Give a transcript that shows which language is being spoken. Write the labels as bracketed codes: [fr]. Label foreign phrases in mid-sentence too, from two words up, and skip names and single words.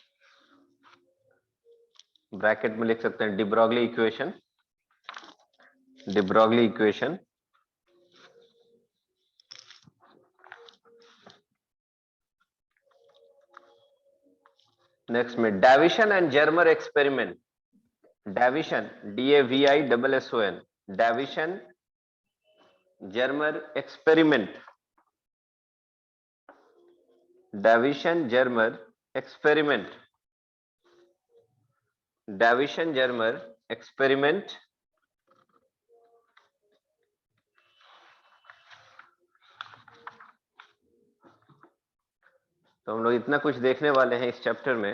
[hi] ब्रैकेट में लिख सकते हैं डी ब्रॉगली इक्वेशन। de Broglie equation. नेक्स्ट में Davison and Germer experiment. Davison, DAVISSON, Davison Germer experiment. Davison Germer experiment. Davison Germer experiment. तो हम लोग इतना कुछ देखने वाले हैं इस चैप्टर में।